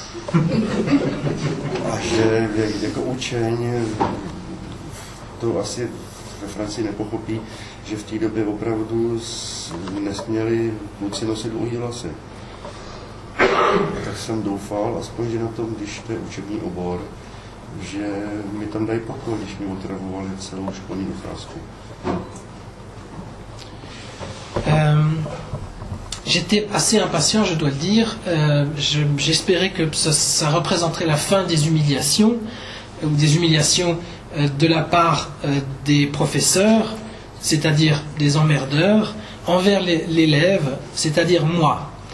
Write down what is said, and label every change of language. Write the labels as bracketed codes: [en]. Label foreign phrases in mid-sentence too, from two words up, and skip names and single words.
[cs] a že jako učeň to asi ve Francii nepochopí, že v té době opravdu nesměli kluci nosit dlouhý vlasy. Tak jsem doufal, aspoň, že na tom, když to je učební obor, že mi tam dají pokoj, když mi otravovali celou školní docházku. [fr] J'étais assez impatient, je dois le dire. J'espérais que ça représenterait la fin des humiliations, ou des humiliations de la part des professeurs, c'est-à-dire des emmerdeurs, envers l'élève, c'est-à-dire moi.